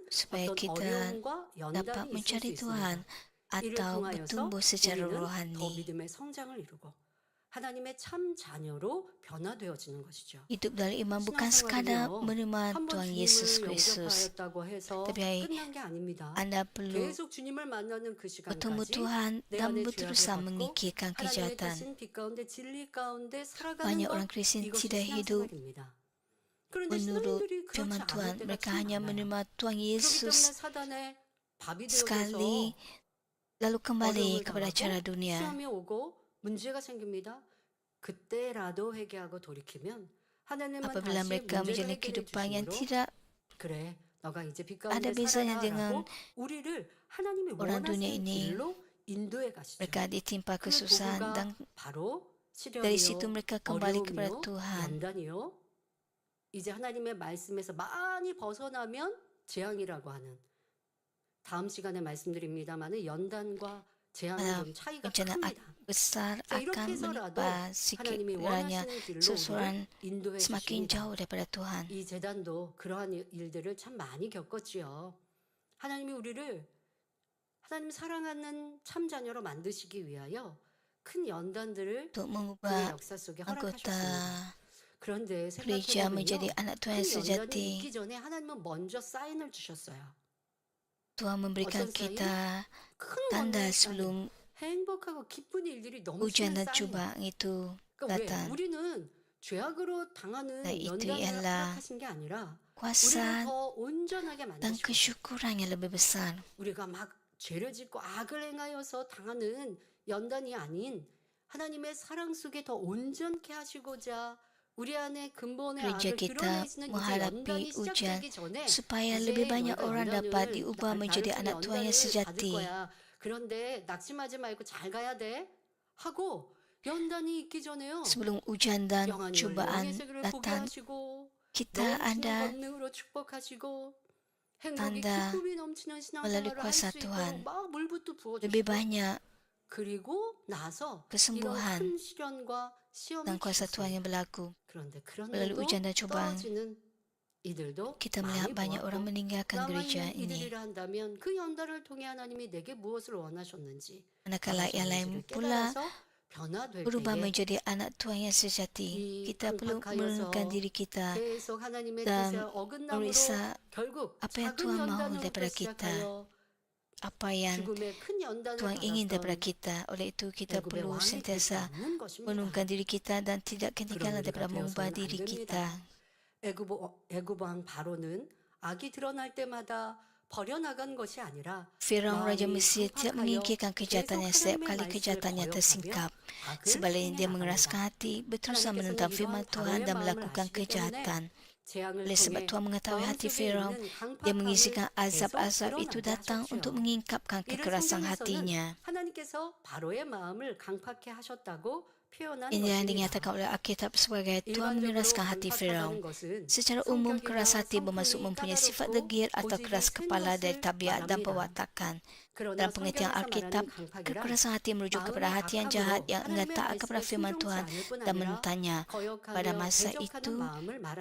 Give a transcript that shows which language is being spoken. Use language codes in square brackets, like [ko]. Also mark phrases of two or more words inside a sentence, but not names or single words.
[ms] supaya [ko] 어떤 [ms] kita [ko] 어려움과 [ms] dapat [ko] 연단이 있을 수 [ms] mencari [ko] 있습니다. [ms] Tuhan [ko] 이를 [ms] atau [ko] 통하여서 [ms] bertumbuh secara [ko] 우리는 더 [ms] rohani. [ko] 믿음의 성장을 이루고 하나님의 참 자녀로 변화되어지는 것이죠. [ms] Hidup dalam iman bukan [ko] 신앙생활은요, [ms] sekadar menerima [ko] 한번 [ms] Tuhan Yesus [ko] 주님을 [ms] Kristus, [ko] 영접하였다고 해서 [ms] tapi [ko] 끝난 게 아닙니다. [ms] Anda perlu [ko] 계속 주님을 만나는 그 [ms] bertemu [ko] 시간까지 [ms] Tuhan [ko] 내 [ms] dan [ko] 안에 죄악을 [ms] berusaha [ko] 받고 [ms] menyingkirkan [ko] 하나님의 [ms] kejahatan. [ko] 뜻인 빛 가운데 진리 가운데 살아가는 [ms] Banyak [ko] 것, [ms] orang Kristen [ko] 이것이 [ms] tidak hidup [ko] 신앙생활입니다. 그런데 [ms] menurut [ko] 신앙인들이 그렇지 [ms] firman [ko] 않을 [ms] Tuhan, [ko] 때가 [ms] mereka [ko] 참 [ms] hanya [ko] 많아요. [ms] menerima Tuhan [ko] 그렇기 때문에 [ms] Yesus [ko] 사단의 밥이 [ms] sekali, [ko] 되어져서 [ms] lalu kembali [ko] 어려움을 [ms] kepada cara [ko] 당하고 [ms] dunia. [ko] 시험이 오고 문제가 생깁니다. 그때라도 회개하고 돌이키면 하나님은 [ms] Apabila [ko] 다시 [ms] mereka [ko] 문제를 [ms] menjalani [ko] 해결해 [ms] kehidupan yang [ko] 주심으로 [ms] tidak [ko] 그래 너가 이제 빛 [ms] ada [ko] 가운데 [ms] bezanya [ko] 살아라라고 [ms] dengan [ko] 우리를 하나님이 [ms] orang dunia [ko] 원하시는 [ms] ini, [ko] 길로 인도해 가시죠. [ms] mereka ditimpa [ko] 그 [ms] kesusahan [ko] 도구가 [ms] dan [ko] 바로 [ms] dari situ [ko] 시련이요, [ms] mereka kembali kepada [ko] 어려움이요, [ms] Tuhan. [ko] 연단이요. 이제 하나님의 말씀에서 많이 벗어나면 재앙이라고 하는, 다음 시간에 말씀드립니다만 연단과 재앙은 좀 차이가 [ms] bencana [ko] 큽니다. [ms] besar [ko] 자, 이렇게 [ms] akan [ko] 해서라도 [ms] menimpa sikit [ko] 하나님이 [ms] kiranya [ko] 원하시는 길로 [ms] seseorang [ko] 우리를 인도해 [ms] semakin [ko] 주십니다. [ms] jauh daripada Tuhan. [ko] 이 재단도 그러한 일들을 참 많이 겪었지요. 하나님이 우리를 하나님 사랑하는 참 자녀로 만드시기 위하여 큰 연단들을 [ms] Untuk [ko] 그의 [ms] mengubah [ko] 역사 속에 [ms] anggota [ko] 허락하셨습니다. 그런데 [ms] gereja [ko] 생각해보면요, [ms] menjadi anak Tuhan [ko] 큰 [ms] yang [ko] 연단이 [ms] sejati. [ko] 있기 전에 하나님은 먼저 사인을 주셨어요. [ms] Tuhan memberikan [ko] 어떤 사인? [ms] kita [ko] 큰 [ms] tanda [ko] 권능의 사인, [ms] sebelum [ko] 행복하고 기쁜 일들이 [ms] ujian [ko] 넘치는 [ms] dan [ko] 사인. [ms] cubaan itu [ko] 그러니까 왜 [ms] datang. [ko] 우리는 죄악으로 당하는 [ms] Nah, itu [ko] 연단을 [ms] ialah [ko] 허락하신 게 아니라 우리를 [ms] kuasa [ko] 더 온전하게 [ms] dan [ko] 만드시고 [ms] kesyukuran yang lebih besar. [ko] 우리가 막 죄를 짓고 악을 행하여서 당하는 연단이 아닌 하나님의 사랑 속에 더 온전케 하시고자 우리 안에 근본의 [ms] Gereja [ko] 악을 [ms] kita [ko] 드러내시는 이제 연단이 [ms] menghadapi ujian [ko] 시작되기 전에 [ms] supaya [ko] 이제 [ms] lebih banyak [ko] 너희가 [ms] orang dapat [ko] 연단을 [ms] diubah [ko] 나를 [ms] menjadi [ko] 통해 [ms] anak Tuhan [ko] 연단을 [ms] yang [ko] 받을 [ms] sejati. [ko] 거야. 그런데 낙심하지 말고 잘 가야 돼 하고 연단이 있기 전에요. [ms] Sebelum ujian dan [ko] 영안이 [ms] cubaan [ko] 영의 세계를 보게 [ms] datang, [ko] 하시고 [ms] kita [ko] 넘치는 [ms] ada [ko] 권능으로 축복하시고 행복이 [ms] tanda [ko] 기쁨이 넘치는 [ms] melalui [ko] 신앙생활을 할 [ms] kuasa [ko] 수 [ms] Tuhan. [ko] 있도록 막 물부터 [ms] lebih [ko] 부어주시고 [ms] banyak [ko] 그리고 나서 이런 [ms] kesembuhan [ko] 큰 시련과 시험이 [ms] dan kuasa Tuhan [ko] 주셨어요. [ms] yang berlaku. [ko] 그런데 [ms] Melalui [ko] 그런데도 [ms] ujian dan cubaan, [ko] 떨어지는 이들도 [ms] kita [ko] 많이 [ms] melihat banyak orang [ko] 보았고 [ms] meninggalkan gereja [ko] 남아있는 [ms] ini. [ko] 이들이라 한다면 그 연단을 통해 하나님이 내게 무엇을 원하셨는지 [ms] Manakala yang lain [ko] 원하셨는지를 [ms] pula [ko] 깨달아서 변화될 [ms] berubah [ko] 때에 [ms] menjadi anak Tuhan yang sejati, [ko] 이 [ms] kita perlu [ko] 강팍하여서 [ms] menurunkan diri kita [ko] 계속 하나님의 [ms] dan [ko] 뜻에 어긋남으로 [ms] meriksa [ko] 결국 [ms] apa yang [ko] 작은 [ms] Tuhan mahu [ko] 연단으로부터 [ms] daripada kita, [ko] 시작하여 [ms] apa yang [ko] 죽음의 큰 연단을 [ms] Tuhan ingin daripada [ko] 받았던 [ms] kita. Oleh itu kita [ko] 애굽의 [ms] perlu [ko] 왕이 되지 [ms] sentiasa [ko] 않는 것입니다. [ms] menurunkan diri kita dan tidak ketinggalan [ko] 그런 [ms] daripada [ko] 우리가 [ms] mengubah [ko] 되어서는 안 [ms] diri [ko] 됩니다. [ms] kita. [ko] 애굽 왕 바로는 악이 드러날 때마다 버려나간 것이 아니라 [ms] Firaun Raja [ko] 마음이 [ms] Mesir tidak [ko] 강팍하여 [ms] menginginkan kejahatannya [ko] 계속 [ms] setiap [ko] 하나님의 [ms] kali [ko] 말씀을 [ms] kejahatannya [ko] 거역하며 [ms] tersingkap. [ko] 악을 [ms] Sebaliknya dia [ko] 행해 [ms] mengeraskan [ko] 나갑니다. [ms] hati, berterusan [ko] 하나님께서는 [ms] menentang [ko] 이러한 [ms] firman Tuhan [ko] 바로의 [ms] dan [ko] 마음을 [ms] melakukan [ko] 아시기 때문에 [ms] kejahatan. [ko] 재앙을 [ms] Oleh sebab [ko] 통해 [ms] Tuhan mengetahui hati [ko] 마음속에 [ms] Firaun, [ko] 있는 [ms] dia [ko] 강팍함을 [ms] mengizinkan [ko] 계속 [ms] azab-azab itu [ko] 드러나게 [ms] datang untuk [ko] 하셨지요. [ms] mengingkapkan [ko] 이를 [ms] kekerasan [ko] 성경에서는 [ms] hatinya. [ko] 하나님께서 바로의 마음을 강팍해 하셨다고 표현한 [ms] Ini yang [ko] 것입니다. [ms] dinyatakan oleh Alkitab sebagai Tuhan [ko] 일반적으로 [ms] mengeraskan hati Firaun. [ko] 강팍하다는 것은 [ms] Secara umum, keras [ko] 성격이나 [ms] hati bermaksud [ko] 성품이 [ms] mempunyai sifat [ko] 까다롭고 [ms] degil atau [ko] 고집이 [ms] keras [ko] 센 [ms] kepala dari [ko] 것을 [ms] tabiat dan [ko] 말합니다. [ms] perwatakan. [ko] 그러나 [ms] Dalam pengertian [ko] 성경에서 [ms] Alkitab, [ko] 말하는 강팍이란 [ms] kekerasan hati merujuk kepada [ko] 마음의 [ms] hati yang jahat [ko] 악함으로 [ms] yang enggan [ko] 하나님의 [ms] taat kepada [ko] 말씀에 [ms] firman [ko] 순종치 [ms] Tuhan [ko] 않을 뿐 [ms] dan [ko] 아니라 [ms] menentangnya. Pada [ko] 거역하며 [ms] masa [ko] 대적하는 [ms] itu, [ko] 마음을 말하죠.